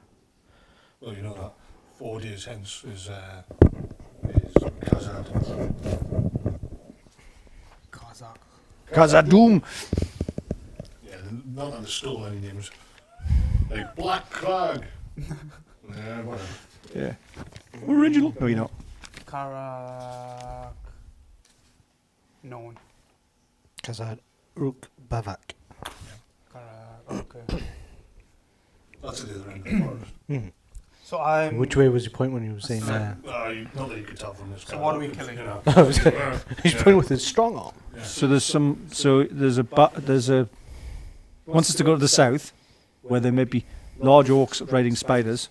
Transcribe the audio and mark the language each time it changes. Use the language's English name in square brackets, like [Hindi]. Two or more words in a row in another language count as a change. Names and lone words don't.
[English] Well, you know that 4 days hence is Kazad. Kazakh. Kazadoom. Yeah, not that they stole any names. Like Black Crag. Yeah, whatever. Yeah. Original. No, you're not. Caradak. No one. Kazad Rook Bavak. Caradak. Okay. That's at the other end of the forest. Mm. So I'm. Which way was your point when you were saying Not that you could tell from this. So guy, what are we but, killing? You know, He's yeah, pointing with his strong arm. yeah. So there's a. Wants us to go to the south, where there may be large orcs riding spiders.